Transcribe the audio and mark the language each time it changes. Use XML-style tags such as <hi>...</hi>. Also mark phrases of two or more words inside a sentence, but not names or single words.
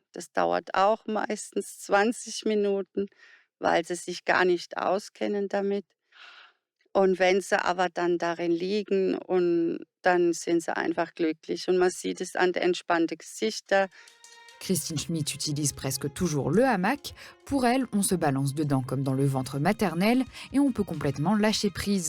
<de>Das dauert auch meistens 20 Minuten, weil sie sich gar nicht auskennen damit. Und wenn sie aber dann darin liegen, und dann sind sie einfach glücklich. Und man sieht es an den entspannten Gesichtern.</de> <fr>Christine Schmidt utilise presque toujours le hamac. Pour elle, on se balance dedans comme dans le ventre maternel et on peut complètement lâcher prise.</fr>